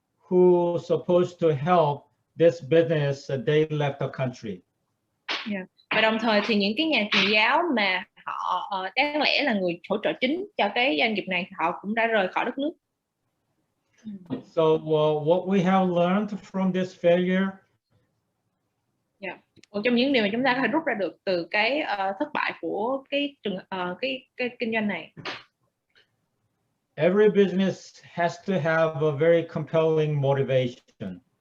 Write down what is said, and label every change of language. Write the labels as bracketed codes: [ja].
[en] who supposed to help this business, they left the country. Yeah. [vi] Và đồng thời thì những cái nhà truyền giáo mà họ đáng lẽ là người hỗ trợ chính cho cái doanh nghiệp này, họ cũng đã rời khỏi đất nước. [en] So what we have learned from this failure. Yeah. [vi] Một trong những điều mà chúng ta có thể rút ra được từ cái thất bại của cái kinh doanh này. [en] Every business has to have a very compelling motivation.